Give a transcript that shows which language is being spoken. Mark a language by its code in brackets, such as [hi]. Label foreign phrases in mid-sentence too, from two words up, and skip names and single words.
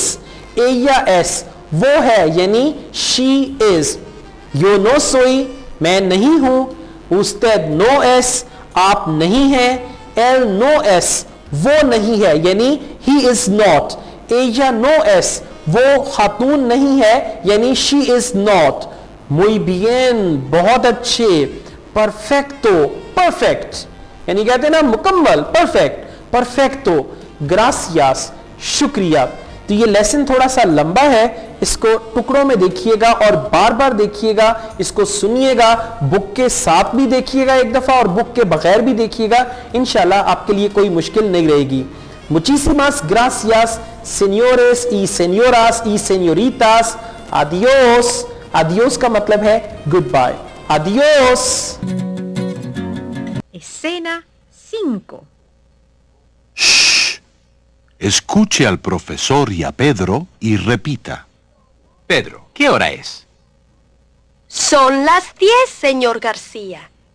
[es] ella es, [ur] وہ ہے یعنی [en] she is. [es] yo no soy, [ur] میں نہیں ہوں. [es] usted no es, [ur] آپ نہیں ہیں. [es] él no es, [ur] وہ نہیں ہے یعنی [en] he is not. [es] ella no es, [ur] وہ خاتون نہیں ہے یعنی [en] she is not. [es] muy bien, [ur] بہت اچھے. परफेक्टो, परफेक्ट یعنی کہتے ہیں نا مکمل. परफेक्ट, परफेक्टो. ग्रासियास, शुक्रिया. تو یہ لیسن تھوڑا سا لمبا ہے، اس کو ٹکڑوں میں دیکھیے گا اور بار بار دیکھیے گا، اس کو سنیے گا، بک کے ساتھ بھی دیکھیے گا ایک دفعہ اور بک کے بغیر بھی دیکھیے گا. [ar] إن شاء الله [ur] آپ کے لیے کوئی مشکل نہیں رہے گی. [es] Muchísimas gracias, señores y señoras y señoritas. Adiós. Adiós [ur] کا مطلب ہے [en] good bye. [es] Adiós. Escena 5. Shh. Escuche al profesor y a Pedro y repita. Pedro, ¿qué hora es? Son las 10, señor García.